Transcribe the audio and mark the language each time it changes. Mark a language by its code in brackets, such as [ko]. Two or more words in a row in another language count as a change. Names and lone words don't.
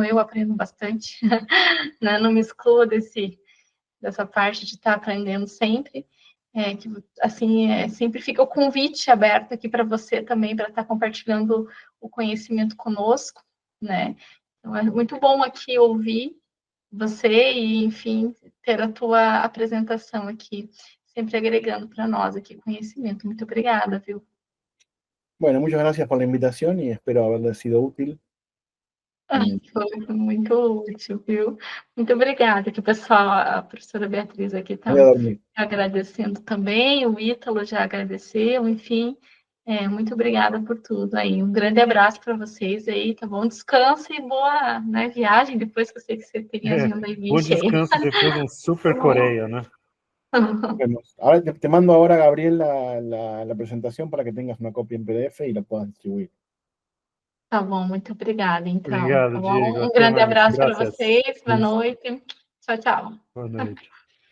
[pt] eu aprendo bastante, né, não me excluo dessa parte de estar aprendendo sempre, que assim, sempre fica o convite aberto aqui para você também, para estar compartilhando o conhecimento conosco, né, então é muito bom aqui ouvir você e, enfim, ter a tua apresentação aqui, sempre agregando para nós aqui conhecimento. Muito obrigada, viu? [es] Bueno, muchas gracias por la invitación y espero haberles sido útil. [pt] Foi muito útil, viu? Muito obrigada, que o pessoal, a professora Beatriz aqui está [es] Voy a dormir. [pt] agradecendo também, o Ítalo já agradeceu, enfim, muito obrigada por tudo aí. Um grande abraço para vocês aí, tá bom? Descanso e boa, né, viagem, depois que eu sei que você tem agenda aí bem Bom cheia. descanso depois de um super Coreia, né? [es] Bueno, ahora te mando ahora, Gabriel, la presentación para que tengas una copia en PDF y la puedas distribuir. [pt] Tá bom, muito obrigada, então. Obrigado, Tá bom? Diego. Um Até grande mais. abraço para Graças. vocês, boa noite. Tchau, tchau. Boa noite.